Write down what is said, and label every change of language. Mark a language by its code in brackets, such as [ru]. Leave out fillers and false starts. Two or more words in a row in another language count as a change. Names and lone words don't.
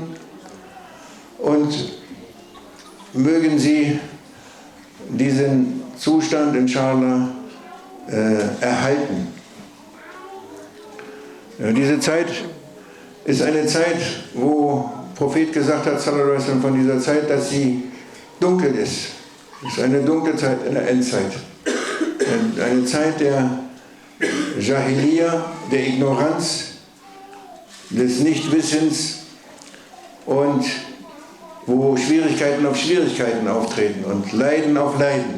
[de] Und mögen sie diesen Zustand, inshallah, erhalten. Ja, diese Zeit ist eine Zeit, wo Prophet gesagt hat, [ar] صلى الله عليه وسلم, [de] von dieser Zeit, dass sie dunkel ist. Es ist eine dunkle Zeit, eine Endzeit. Eine Zeit der Jahiliya, der Ignoranz, des Nichtwissens und wo Schwierigkeiten auf Schwierigkeiten auftreten und Leiden auf Leiden.